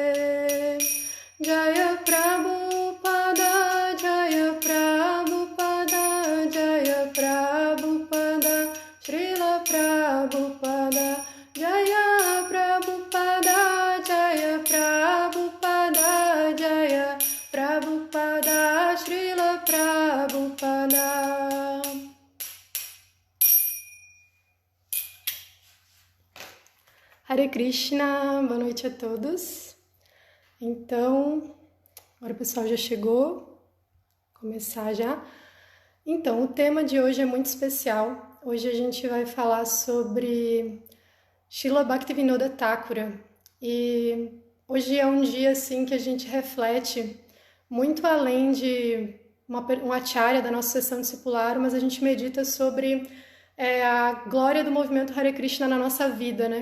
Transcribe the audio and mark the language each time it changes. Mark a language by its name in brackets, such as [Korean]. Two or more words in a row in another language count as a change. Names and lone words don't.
[Sanskrit] Jaya Prabhupada, Jaya Prabhupada, Jaya Prabhupada, Srila Prabhupada, Jaya Prabhupada, Jaya Prabhupada, Jaya Prabhupada, Srila Prabhupada. [Portuguese] Hare Krishna, boa noite a todos. Então, agora o pessoal já chegou, vou começar já. Então, o tema de hoje é muito especial. Hoje a gente vai falar sobre Srila Bhaktivinoda Thakura. E hoje é um dia assim que a gente reflete muito além de um acharya da nossa sessão discipular, mas a gente medita sobre a glória do movimento Hare Krishna na nossa vida, né?